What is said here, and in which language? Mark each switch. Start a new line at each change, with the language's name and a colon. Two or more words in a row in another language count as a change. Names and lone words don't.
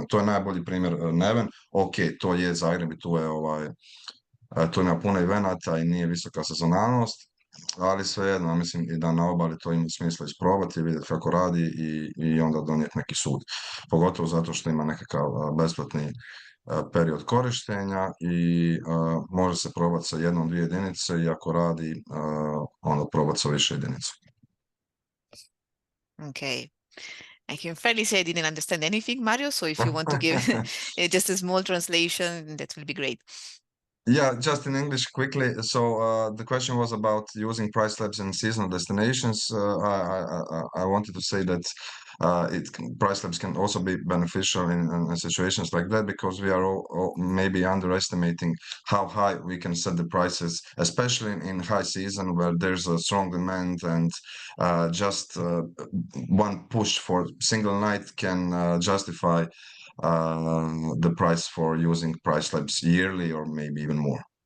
Croatian: To je najbolji primjer Neven. Ok, to je Zagreb i tu ima puno evenata i nije visoka sezonalnost, ali svejedno, mislim i da na obali to ima smisla isprobati, vidjeti kako radi i onda donijeti neki sud. Pogotovo zato što ima nekakav besplatni period korištenja i može se probati sa 1-2 jedinice i ako radi, onda probati sa više jedinica.
English: Okay. I can fairly say I didn't understand anything, Mario, so if you want to give just a small translation, that will be great. Yeah, just in English quickly. So the question was about using PriceLabs in seasonal destinations. I wanted to say that PriceLabs can also be beneficial in situations like that because we are all maybe underestimating how high we can set the prices, especially in high season where there's a strong demand and just one push for single night can justify the price for using PriceLabs yearly or maybe even more.